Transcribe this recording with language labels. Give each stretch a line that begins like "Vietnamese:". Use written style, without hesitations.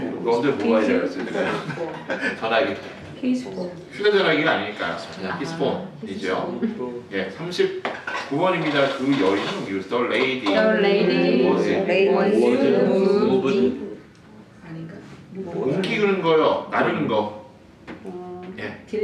Korean: 그런데 모바일이라고 했어요. 전화기. 휴대전화기가 아니니까 그냥
English: his phone
Korean: 이죠. 예, 39번입니다. 그 여인은
English: the lady was moved.
Korean: 옮기는 거요. 나르는 거. 예,